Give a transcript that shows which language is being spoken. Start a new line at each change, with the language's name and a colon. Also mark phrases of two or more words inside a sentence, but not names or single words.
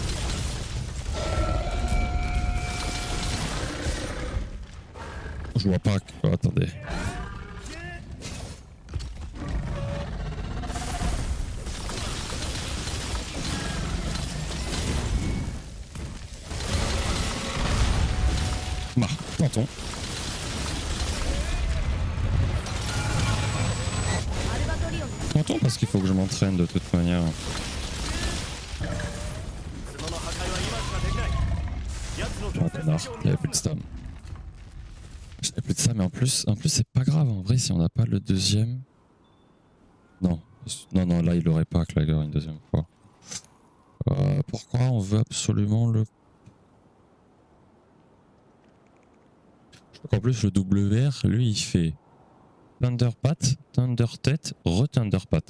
French: Je vois pas... Oh, attendez. Bah, tentons.
Japanese: アルバトリオン
French: Tentons parce qu'il faut que je m'entraîne de toute manière.
Japanese: 角の破壊は今しかできない奴の
French: Oh connard, il avait plus de stam. J'avais plus de stam mais en plus c'est pas grave en vrai si on n'a pas le deuxième. Non, non, là il l'aurait pas Clagger une deuxième fois. Pourquoi on veut absolument le... Je crois qu'en plus le WR, lui il fait Thunderpat, Thundertête, re-Thunderpat.